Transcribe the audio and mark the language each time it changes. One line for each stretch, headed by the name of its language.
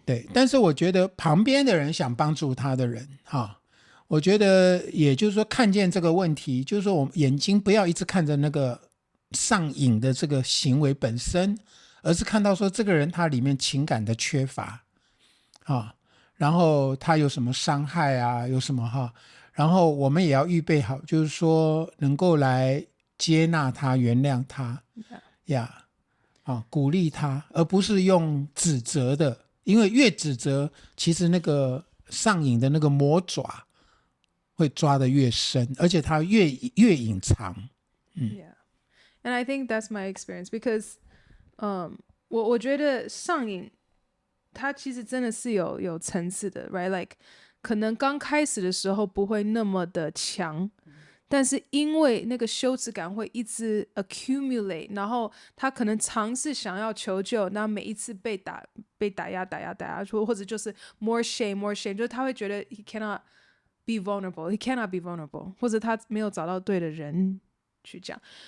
Chinese: 对，但是我觉得旁边的人想帮助他的人我觉得也就是说看见这个问题，就是说我们眼睛不要一直看着那个上瘾的这个行为本身，而是看到说这个人他里面情感的缺乏然后他有什么伤害啊，有什么然后我们也要预备好，就是说能够来接纳他，原谅他鼓励他，而不是用指责的，因为越指责其实那个上瘾的那个魔爪会抓得越深，而且他越隐藏。
English: And I think that's my experience because
Chinese: 我觉得上瘾它其实真的是有层次的 right? Like 可能刚开始的时候不会那么的强，但是因为那个羞耻感会一直 accumulate， 然后他可能尝试想要求救，那每一次被打压或者就是
English: more shame，
Chinese: 就是他会觉得
English: he cannot be vulnerable，
Chinese: 或者他没有找到对的人去讲。